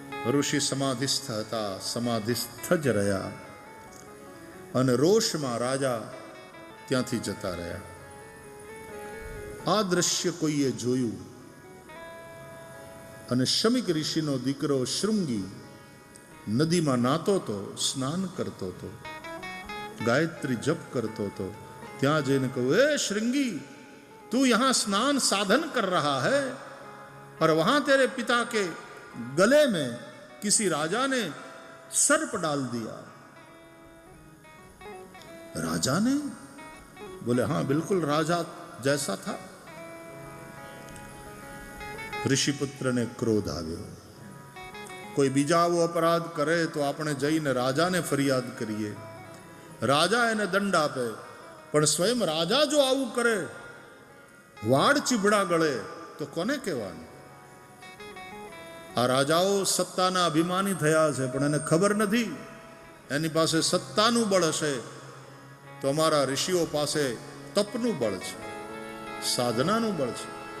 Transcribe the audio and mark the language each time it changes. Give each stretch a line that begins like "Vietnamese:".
Gujarati: ઋષિ સમાધિસ્થ હતા, સમાધિસ્થ જ રહ્યા, અને રોષમાં રાજા ત્યાંથી જતા રહ્યા. આ દ્રશ્ય કોઈએ જોયું, અને શમિક ઋષિનો દીકરો શૃંગી નદીમાં નાતો તો, સ્નાન કરતો હતો, ગાયત્રી જપ કરતો હતો. ત્યાં જઈને કહ્યું,
Hindi: એ શૃંગી, तू यहां स्नान साधन कर रहा है और वहां तेरे पिता के गले में किसी राजा ने सर्प डाल दिया. राजा ने? बोले हाँ, बिल्कुल राजा जैसा था.
Gujarati: ऋषिपुत्र ने क्रोध આવ્યો. કોઈ બીજા આવો અપરાધ કરે તો આપણે જઈને રાજાને ફરિયાદ કરીએ, રાજા એને દંડ આપે, પણ સ્વયં રાજા જો આવું કરે, વાડ ચીબડા ગળે, તો કોને કહેવાનું? આ રાજાઓ સત્તાના અભિમાની થયા છે, પણ એને ખબર નથી એની પાસે સત્તાનું બળ હશે તો અમારા ઋષિઓ પાસે તપનું બળ છે, સાધનાનું બળ છે.